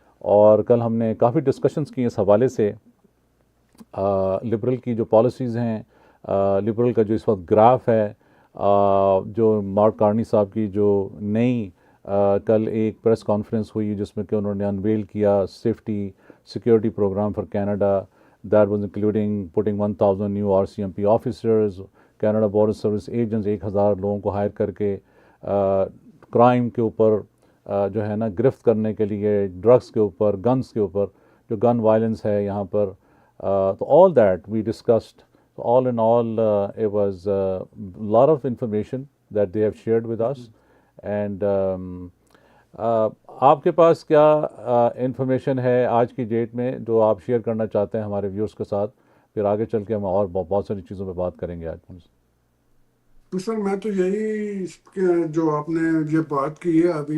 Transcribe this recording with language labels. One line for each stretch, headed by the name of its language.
Hindi: और कल हमने काफ़ी डिस्कशंस की इस हवाले से, लिबरल की जो पॉलिसीज़ हैं, लिबरल का जो इस वक्त ग्राफ है, जो मार्क कार्नी साहब की जो नई कल एक प्रेस कॉन्फ्रेंस हुई जिसमें कि उन्होंने अनवेल किया safety security programme for Canada,
English: that was including putting 1000 new RCMP officers,
Hindi: Canada border service agents, 1000 लोगों को हायर करके क्राइम के ऊपर, जो है ना, गिरफ्त करने के लिए, ड्रग्स के ऊपर, गन्स के ऊपर, जो गन वायलेंस है यहाँ पर।
English: तो all that we discussed. So all in all, it was a lot of information that they have shared with us.
Hindi: And आपके पास क्या इंफॉर्मेशन है आज की डेट में जो आप शेयर करना चाहते हैं हमारे व्यूअर्स के साथ? फिर आगे चल के हम और बहुत सारी चीज़ों पे बात करेंगे आज उनसे। तो सर मैं तो यही जो आपने ये बात की है अभी,